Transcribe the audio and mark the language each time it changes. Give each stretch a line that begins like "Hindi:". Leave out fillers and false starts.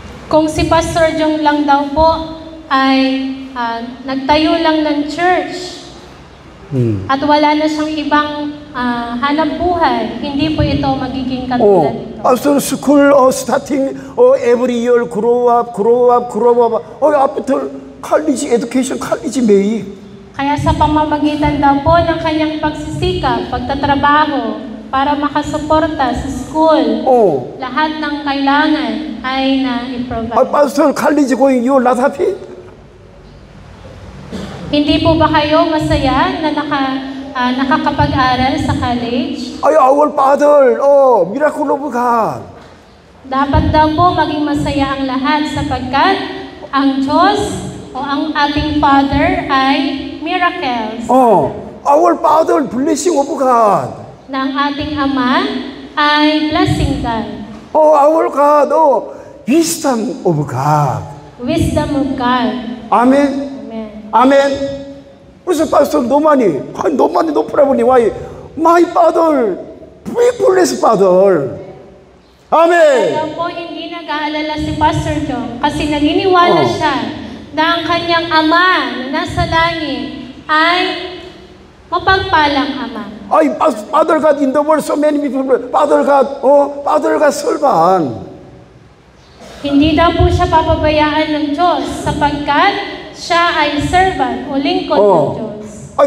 Filipino: Kung si Pastor Jong lang daw po ay nagtayo lang ng church at wala na siyang ibang hanap buhay, hindi po ito magiging katulad ito.
English: pastor school starting every year grow up. After college education, college mail.
Filipino: Kaya sa pamamagitan daw po ng kanyang pagsisikap, pagtatrabaho, para makasuporta sa school, lahat ng kailangan ay na-provide.
English: pastor college going, you not happy?
Filipino: Hindi po ba kayo masaya na nakakapag-aral sa college?
English: Our Father, miracle of God.
Filipino: Dapat daw po maging masaya ang lahat sapagkat ang Diyos o ang ating Father ay miracles.
English: Our Father, blessing of God.
Filipino: Na ang ating Ama ay blessing God.
English: Our God, wisdom of God. Wisdom of God. Amen. Amen.
Korean: 그래서
English: pastor, no money, no problem. Why? My Father, we bless Father. Amen.
Filipino: Kaya po hindi nag-aalala si Pastor Jong kasi naniniwala siya na ang kanyang Ama na nasa langit ay mapagpalang Ama.
English: Father God, in the world, so many people, Father God, servant.
Filipino: Hindi daw po siya papabayaan ng Diyos sapagkat siya ay servant o lingkod ng Diyos.